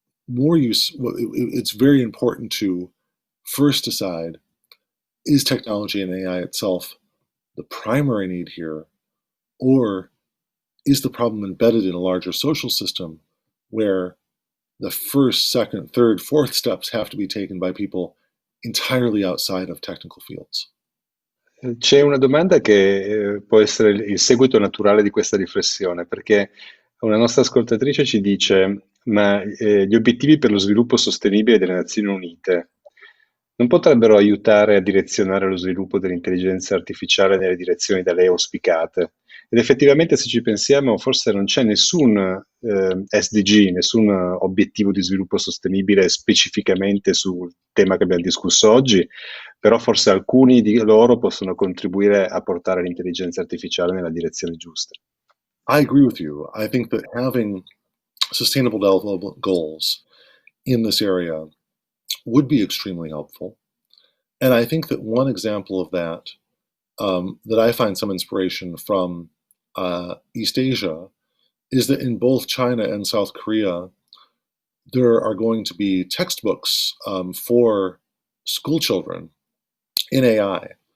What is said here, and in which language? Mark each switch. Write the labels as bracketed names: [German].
[English] more it's very important to first decide, is technology and AI itself the primary need here, or is the problem embedded in a larger social system where the first, second, third, fourth steps have to be taken by people entirely outside of technical fields? [Italian] C'è una domanda che può essere il seguito naturale di questa riflessione, perché una nostra ascoltatrice ci dice: ma gli obiettivi per lo sviluppo sostenibile delle Nazioni Unite non potrebbero aiutare a direzionare lo sviluppo dell'intelligenza artificiale nelle direzioni da lei auspicate? Ed effettivamente, se ci pensiamo, forse non c'è nessun SDG, nessun obiettivo di sviluppo sostenibile specificamente sul tema che abbiamo discusso oggi, però forse alcuni di loro possono contribuire a portare l'intelligenza artificiale nella direzione giusta. [English] I agree with you. I think that having sustainable development goals in this area would be extremely helpful. And I think that one example of that, that I find some inspiration from East Asia, is that in both China and South Korea, there are going to be textbooks for school children in AI.